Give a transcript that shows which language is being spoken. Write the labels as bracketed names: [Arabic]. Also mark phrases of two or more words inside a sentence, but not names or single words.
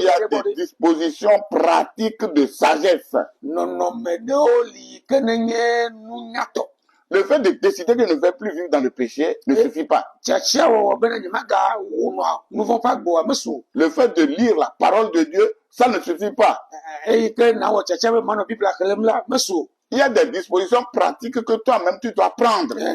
[French] il y a des dispositions pratiques de sagesse. [Ewe] Nɔnɔme ɖewo li yi ke ne nye nunyatɔ. [French] Le fait de décider que je ne vais plus vivre dans le péché ne suffit pas. Le fait de lire la parole de Dieu, ça ne suffit pas. Il y a des dispositions pratiques que toi-même tu dois prendre.